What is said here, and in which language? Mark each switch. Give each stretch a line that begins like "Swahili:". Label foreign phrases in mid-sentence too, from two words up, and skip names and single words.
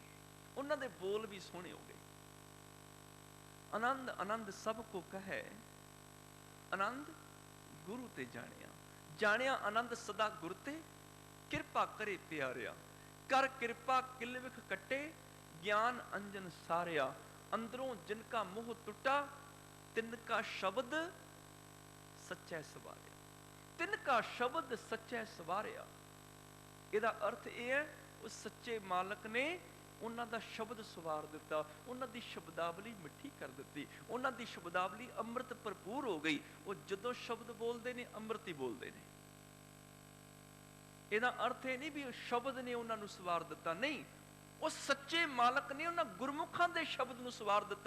Punjabi: ਉਹਨਾਂ ਦੇ ਬੋਲ ਵੀ ਸੋਹਣੇ ਹੋ ਗਏ। ਆਨੰਦ ਆਨੰਦ ਸਭ ਕੋ ਕਹੈ, ਆਨੰਦ ਗੁਰੂ ਤੇ ਜਾਣਿਆ। ਜਾਣਿਆ ਆਨੰਦ ਸਦਾ ਗੁਰ ਤੇ, ਕਿਰਪਾ ਕਰੇ ਪਿਆਰਿਆ। ਕਰ ਕਿਰਪਾ ਕਿਲ ਵਿਖ ਕੱਟੇ, ਗਿਆਨ ਅੰਜਨ ਸਾਰਿਆ, ਅੰਦਰੋਂ ਜਿਨਕਾ ਮੋਹ ਟੁਟਾ, ਤਿਨਕਾ ਸ਼ਬਦ ਸੱਚਾ ਸਵਾਰਿਆ। ਤਿਨਕਾ ਸ਼ਬਦ ਸੱਚਾ ਸਵਾਰਿਆ, ਇਹਦਾ अर्थ ਇਹ ਹੈ ਉਸ ਸੱਚੇ ਮਾਲਕ ਨੇ ਉਹਨਾਂ ਦਾ ਸ਼ਬਦ ਸਵਾਰ ਦਿੱਤਾ, ਉਹਨਾਂ ਦੀ ਸ਼ਬਦਾਵਲੀ ਮਿੱਠੀ ਕਰ ਦਿੱਤੀ, ਉਹਨਾਂ ਦੀ ਸ਼ਬਦਾਵਲੀ ਅੰਮ੍ਰਿਤ ਭਰਪੂਰ ਹੋ ਗਈ। ਉਹ ਜਦੋਂ ਸ਼ਬਦ ਬੋਲਦੇ ਨੇ ਅੰਮ੍ਰਿਤ ਹੀ ਬੋਲਦੇ ਨੇ। ਇਹਦਾ ਅਰਥ ਇਹ ਨਹੀਂ ਵੀ ਉਹ ਸ਼ਬਦ ਨੇ ਉਹਨਾਂ ਨੂੰ ਸਵਾਰ ਦਿੱਤਾ, ਨਹੀਂ, ਉਹ ਸੱਚੇ ਮਾਲਕ ਨੇ ਉਹਨਾਂ ਗੁਰਮੁਖਾਂ ਦੇ ਸ਼ਬਦ ਨੂੰ ਸਵਾਰ ਦਿੱਤਾ।